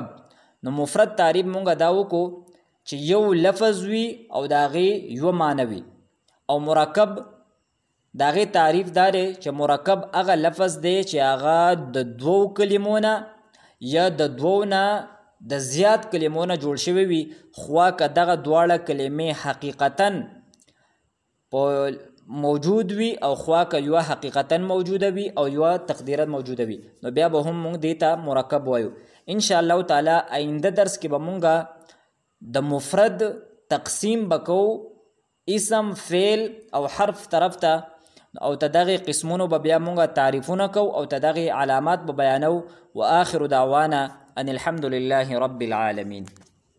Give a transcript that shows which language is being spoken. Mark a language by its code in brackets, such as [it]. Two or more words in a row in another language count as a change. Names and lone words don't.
[ps] نو مفرد تعریف مونږ دا وکړو چې یو لفظ وي او د هغې یوه معنی وي او مرکب د هغې تعریف دا دی چې مرکب هغه لفظ دی چې هغه د دوو کلمو نه یا د دوو نه د زیات کلمو نه جوړ شوی وي خو که دغه دواړه کلمې حقیقتا موجود وي او خو که یوه حقیقتا موجوده وي او یوه تقدیرا موجوده وي نو بیا به هم مونږ دې ته مرکب وایو. [ar] انشاءالله تعالی [ps] آینده درس کې به مونږ د مفرد تقسیم بکو اسم فعل او حرف طرف ته او ته دغې قسمونو به بیا مونږ تعریفونه کو او ته دغې علامات به بیانو. [ar] و آخر دعوانا ان الحمد لله رب العالمین.